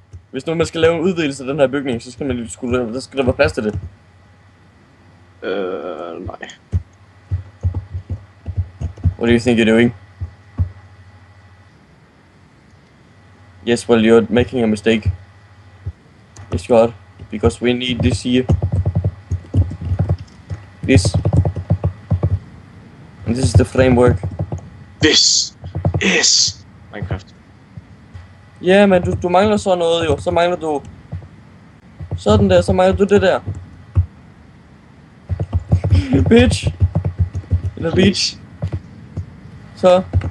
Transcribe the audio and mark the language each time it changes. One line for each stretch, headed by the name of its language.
Danish: Hvis nu man skal lave en udvidelse af den her bygning, så skal der skal der være plads til det. Nej.
English: What do you think you're doing? Yes, well, you're making a mistake. Yes, you are. Because we need this here. This. And this is the framework. This is Minecraft.
Danish: Ja, men du mangler så noget jo. Så mangler du... Sådan der, så mangler du det der. Bitch. Eller bitch. Så.